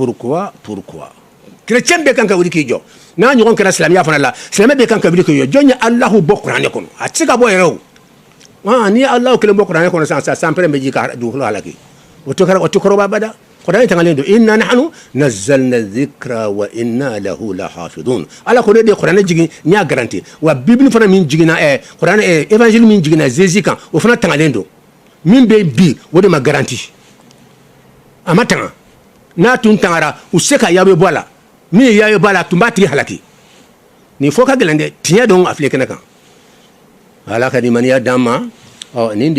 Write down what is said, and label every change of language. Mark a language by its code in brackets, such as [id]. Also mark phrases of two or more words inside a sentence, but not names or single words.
[bm] chrétien bɛɛ kan ka wuli k'i jɔ n'a ɲɔgɔn kɛra silamɛya fana la silamɛ bɛɛ kan ka wuli k'i jɔ jɔn ye Allahu bɔ kuranɛ kɔnɔ a tɛ se ka bɔ yɛrɛ o ni Allahu kelen bɔ kuranɛ kɔnɔ sisan sanpɛrɛn bɛ ji ka dugukolo halaki o tɛ kɔrɔba bada kuranɛ tangalen don [ar] inna nahnu nazzalna dhikra wa inna lahu lahafidun [bm] Ala ko ne de kuranɛ jigin n y'a garanti wa Bible fana min jiginna kuranɛ évangile min jiginna Jésus kan o fana tangalen don min bɛ bi o de ma garanti a ma tanga n'a tun tangara u se ka Yahweh bɔ a la min ye Yahweh bɔ a la tun b'a tigi halaki nin fɔ ka gɛlɛn dɛ tiɲɛ don a filɛ kɛnɛ kan Ala ka limaniya d'an ma nin